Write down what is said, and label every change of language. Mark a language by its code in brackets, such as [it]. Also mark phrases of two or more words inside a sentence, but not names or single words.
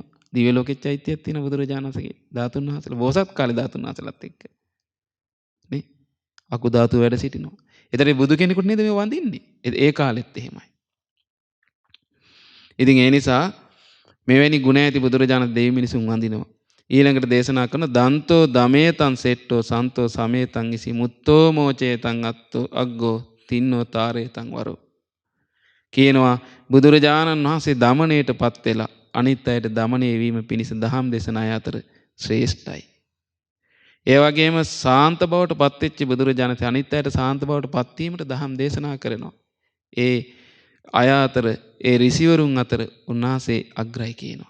[si] දිව්‍ය ලෝකෙත් චෛත්‍යයක් තියෙනවා බුදුරජාණන් වහන්සේගේ. ධාතුන් වහන්සේලා බෝසත් කාලේ ධාතුන් වහන්සේලාත් එක්ක. නේ? අකු ධාතු වැඩ සිටිනවා. ඒතරේ බුදු කෙනෙකුට නේද මේ වඳින්නේ? ඒ කාලෙත් එහෙමයි. ඉතින් ඒ නිසා මෙවැනි ගුණ ඇති බුදුරජාණන් දෙවි මිනිසුන් වඳිනවා. ඊළඟට දේශනා කරන [pi] දන්තෝ දමේතං සෙට්ටෝ සන්තෝ සමේතං ඉසි මුත්තෝ මෝචේතං අත්තෝ අග්ගෝ තින්නෝ තාරේතං වරෝ. [si] කියනවා බුදුරජාණන් වහන්සේ දමණයටපත් වෙලා අනිත් අයට දමණය වීම පිණිස දහම් දේශන අය අතර ශ්‍රේෂ්ඨයි. ඒ වගේම සාන්ත බවට පත්වෙච්ච බුදුරජාණන් වහන්සේ අනිත් අයට සාන්ත බවට පත්වීමට දහම් දේශනා කරනවා. ඒ අය අතර ඒ ඍෂිවරුන් අතර උන්වහන්සේ අග්‍රයි කියනවා.